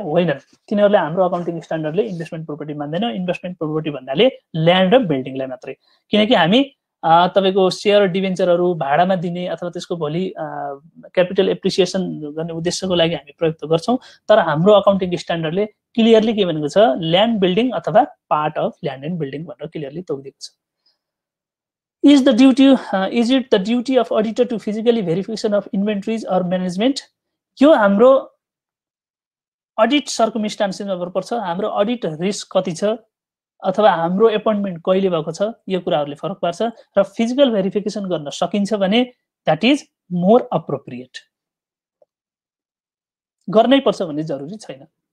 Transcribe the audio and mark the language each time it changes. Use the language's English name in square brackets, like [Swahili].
[Nepali] होइनन्, तिनीहरूले हाम्रो अकाउन्टिङ स्ट्यान्डर्डले इन्भेस्टमेन्ट प्रोपर्टी मान्दैन। इन्भेस्टमेन्ट प्रोपर्टी भन्नाले ल्यान्ड र बिल्डिङलाई मात्रै, किनकि हामी तपाईको शेयर डिभेन्चरहरू भाडामा दिने अथवा त्यसको भोलि क्यापिटल एप्रिसिएसन गर्ने उद्देश्यको लागि हामी प्रयोग त गर्छौँ, तर हाम्रो अकाउन्टिङ स्ट्यान्डर्डले क्लियरली के भनेको छ, ल्यान्ड बिल्डिङ अथवा part of land and building भनेर क्लियरली तोकिदिएको छ। [English] Is it the duty of auditor to physically verification of inventories or management? [Nepali] यो हाम्रो अडिट सर्कमस्टान्सेसमा पर्छ, हाम्रो अडिट रिस्क कति छ अथवा हाम्रो एपोइन्टमेन्ट कहिले भएको छ, यो कुराहरूले फरक पार्छ। र फिजिकल भेरिफिकेसन गर्न सकिन्छ भने द्याट इज मोर अप्रोप्रिएट, गर्नै पर्छ भन्ने जरुरी छैन।